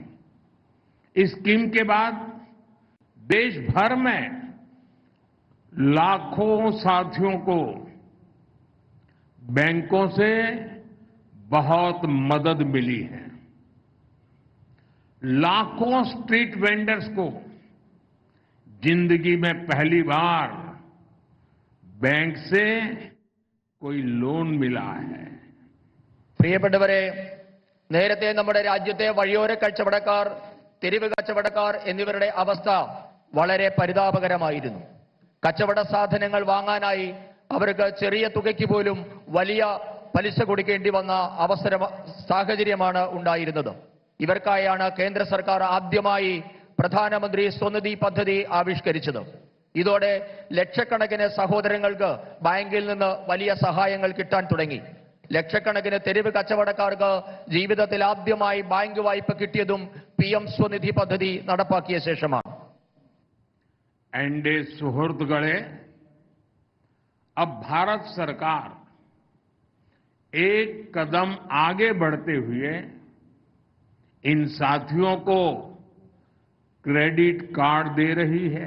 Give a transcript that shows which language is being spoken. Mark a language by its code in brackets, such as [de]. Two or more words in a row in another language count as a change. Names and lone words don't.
[hi] इस स्कीम के बाद देश भर में लाखों साथियों को बैंकों से बहुत मदद मिली है। लाखों स्ट्रीट वेंडर्स को जिंदगी में पहली बार बैंक से कोई लोन मिला है। [ml] പ്രിയപ്പെട്ടവരെ, നേരത്തെ നമ്മുടെ രാജ്യത്തെ വഴിയോര കച്ചവടക്കാർ, തെരുവ് കച്ചവടക്കാർ എന്നിവരുടെ അവസ്ഥ വളരെ പരിതാപകരമായിരുന്നു. കച്ചവട സാധനങ്ങൾ വാങ്ങാനായി അവർക്ക് ചെറിയ തുകയ്ക്ക് പോലും വലിയ പലിശ കൊടുക്കേണ്ടി വന്ന സാഹചര്യമാണ് ഉണ്ടായിരുന്നത്. ഇവർക്കായാണ് കേന്ദ്ര സർക്കാർ ആദ്യമായി പ്രധാനമന്ത്രി സ്വനിധി പദ്ധതി ആവിഷ്കരിച്ചത്. ഇതോടെ ലക്ഷക്കണക്കിന് സഹോദരങ്ങൾക്ക് ബാങ്കിൽ നിന്ന് വലിയ സഹായങ്ങൾ കിട്ടാൻ തുടങ്ങി. ലക്ഷക്കണക്കിന് തെരുവ് കച്ചവടക്കാർക്ക് ജീവിതത്തിൽ ആദ്യമായി ബാങ്ക് വായ്പ കിട്ടിയതും പീഎം സ്വനിധി പദ്ധതി നടപ്പാക്കിയ ശേഷമാണ്. എന്റെ സുഹൃത്തുക്കളേ, [hi] अब भारत सरकार एक कदम आगे बढ़ते हुए इन साथियों को क्रेडिट कार्ड दे रही है।